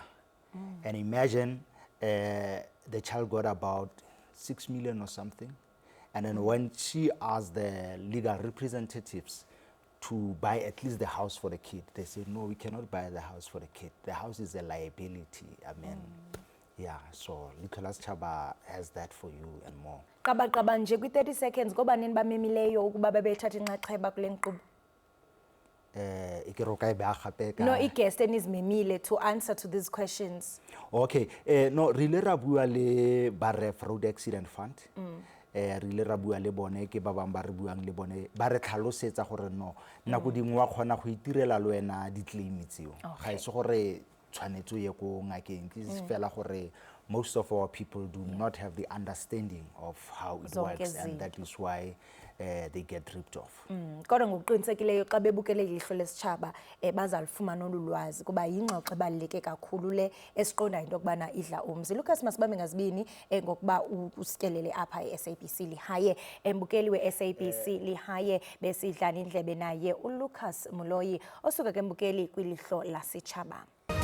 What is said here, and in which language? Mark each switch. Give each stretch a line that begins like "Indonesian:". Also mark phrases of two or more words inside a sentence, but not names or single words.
English: And imagine the child got about 6 million or something. And then when she asked the legal representatives to buy at least the house for the kid, they said, no, we cannot buy the house for the kid. The house is a liability. I mean, yeah, so Nicholas Chaba has that for you and more.
Xhosa: Qaba nje kwi 30 seconds ngoba nini bamemileyo ukuba babethatha inxaxheba kule nkqubo? Ikiroka ibe gape ka
English: No,
Xhosa: i-guest enizimemile
English: to answer to these questions.
Tswana: Okay, no re ile ra bua le ba ref road accident fund. Re ile ra bua le bone ke ba bang ba re buang le bone ba re tlhalosetsa gore no nako dingwe wa kgona go itirela le wena di-claim tseo. Ga e se gore tshwanetse ye go ngakeng, ke fela gore
English: most of our people do not have the understanding of how it works, and that is why they get ripped off.
Xhosa: Kodwa ngokuqinisekileyo xa bebukele ilihlo lesitshaba bazalifumana olu lwazi kuba yingxoxo ebaluleke kakhulu le esiqonda into kubana idla umzi. Lucas, masibambe ngazibini ngokuba usityelele apha eSABC lihaye. Mbukeli we-SABC lihaye besidlana indlebe naye uLucas Muloyi osuka ke Mbukeli kwilihlo lasitshaba.